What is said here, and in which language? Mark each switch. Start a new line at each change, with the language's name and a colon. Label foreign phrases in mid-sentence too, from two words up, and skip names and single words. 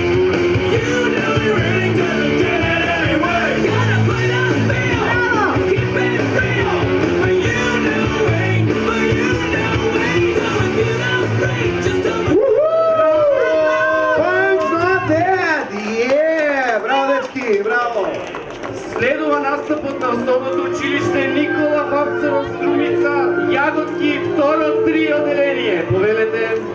English: You know he really doesn't get it anyway. Gotta play the field, keep it real. For you know way, for you know way. So if you don't break, just don't. Punk's not dead! Yeah!
Macedonian: Браво, дечки, браво! Следува настапот на основното училиште Никола Хапцаров Струмица, Јаготки, второ 3 оделение. Повелете.